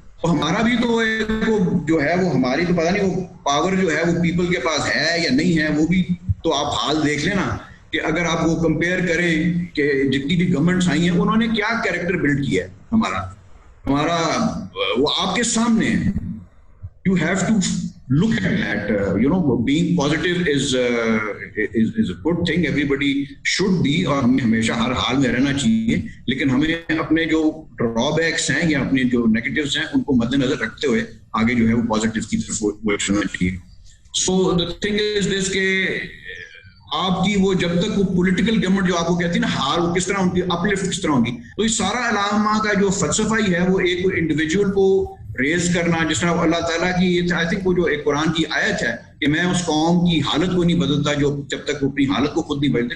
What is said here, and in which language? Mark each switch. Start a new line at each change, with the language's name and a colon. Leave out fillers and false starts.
Urdu: تو ہمارا بھی تو جو ہے وہ ہماری تو پتہ نہیں وہ پاور جو ہے وہ پیپل کے پاس ہے یا نہیں ہے, وہ بھی تو آپ حال دیکھ لیں نا, کہ اگر آپ وہ کمپیئر کریں کہ جتنی بھی گورنمنٹس آئی ہیں انہوں نے کیا کیریکٹر بلڈ کیا ہے ہمارا وہ آپ کے سامنے ہے.
English: You have to look at that. Being positive is a good thing. Everybody should be,
Urdu: اور ہمیں ہمیشہ ہر حال میں رہنا چاہیے, لیکن ہمیں اپنے جو ڈرا بیکس ہیں یا اپنے جو نیگیٹوز ہیں ان کو مد نظر رکھتے ہوئے آگے جو ہے وہ پازیٹیو کی طرف وہ چلنا چاہیے. سو
English: the thing is this
Urdu: کہ آپ کی وہ جب تک وہ پولیٹیکل گورنمنٹ جو آپ کو کہتی ہے نا ہار, وہ کس طرح ان کی اپ لفٹ کس طرح ہوگی, تو یہ سارا علامہ کا جو فلسفہ ہی ہے وہ ایک انڈیویجول کو ریز کرنا, جس طرح اللہ تعالیٰ کی آئی تھنک وہ جو ایک قرآن کی آیت ہے کہ میں اس قوم کی حالت کو نہیں بدلتا جو جب تک وہ اپنی حالت کو خود نہیں بدلتے.